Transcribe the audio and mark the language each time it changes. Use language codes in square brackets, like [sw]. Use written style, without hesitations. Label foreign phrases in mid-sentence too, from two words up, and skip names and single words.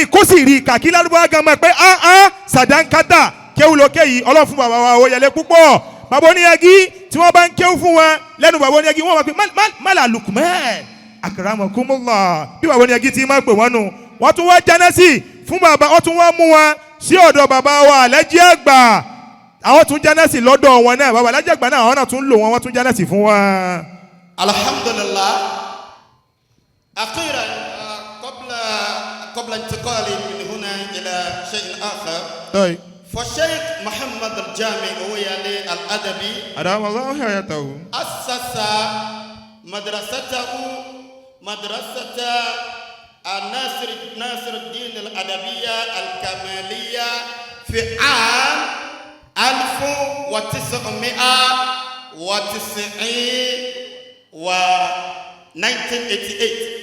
[yo] kó sì rí kàkí lárúbáwá gan mọ́ pé sàdánkátà kéwù lókè yìí ọlọ́run fún bàbá wa Owóyalé púpọ̀ bàbá Oníyangí tí wọ́n bá ń kéwù fún wọn lẹ́nu bàbá Oníyangí wọ́n wọ́n pé mala Lukmon akramakumullah bí bàbá Oníyangí ti máa pè wọ́n nù wọ́n tún wá jánẹ́sì fún bàbá wọ́n tún wá mú wọn sí ọ̀dọ̀ bàbá wa Alhaji àgbà àwọn tún jánẹ́sì lọ́dọ̀ wọn náà bàbá Alhaji àgbà náà àwọn náà tún lò wọn wọ́n tún jánẹ́sì fún wọn. [ar] الحمد لله أخيرا قبل انتقالي من هنا إلى شيء آخر فالشيخ محمد الجامع Owoyale Al-Adaby أدام الله حياته أسس مدرسته مدرسة ناصر الدين الأدبية الكمالية في عام 1988.